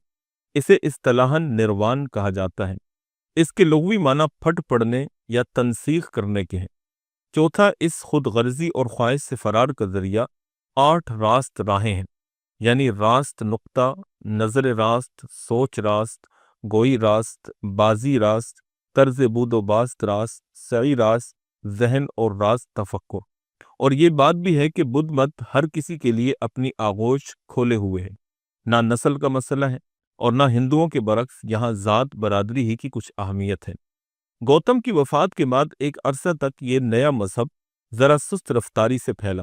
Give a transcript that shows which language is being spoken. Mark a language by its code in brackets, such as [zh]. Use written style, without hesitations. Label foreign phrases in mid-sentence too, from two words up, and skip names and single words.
[ur] اسے اصطلاحاً نروان کہا جاتا ہے۔ اس کے لغوی معنی پھٹ پڑنے یا تنسیخ کرنے کے ہیں۔ چوتھا، اس خود غرضی اور خواہش سے فرار کا ذریعہ 8 راست راہیں ہیں، یعنی راست نقطہ، نظر راست، سوچ راست، گوئی راست، بازی راست، طرز بود و باست راست، سعی راست، ذہن اور راست تفکر۔ اور یہ بات بھی ہے کہ بدھ مت ہر کسی کے لیے اپنی آغوش کھولے ہوئے ہے، نہ نسل کا مسئلہ ہے اور نہ ہندوؤں کے برعکس یہاں ذات برادری ہی کی کچھ اہمیت ہے۔ گوتم کی وفات کے بعد ایک عرصہ تک یہ نیا مذہب ذرا سست رفتاری سے پھیلا۔